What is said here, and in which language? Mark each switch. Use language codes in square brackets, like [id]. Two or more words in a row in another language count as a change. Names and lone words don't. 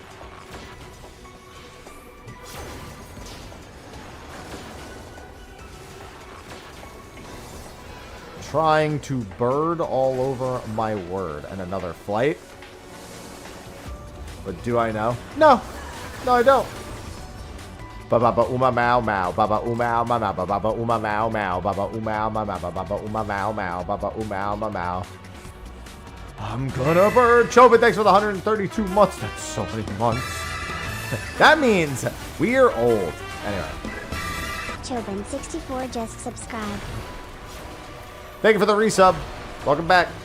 [en] Trying to bird all over my word. And another flight. But do I know? No. No, I don't. Baba uma mau mau. Baba uma ma ma. Baba uma mau mau. Baba uma ma ma. Baba uma mau mau. Baba uma ma mau. I'm gonna bird. Chobit, thanks for the 132 months. That's so many months. That means we're old. Anyway. Chobin64 just subscribed. Thank you for the resub. Welcome back.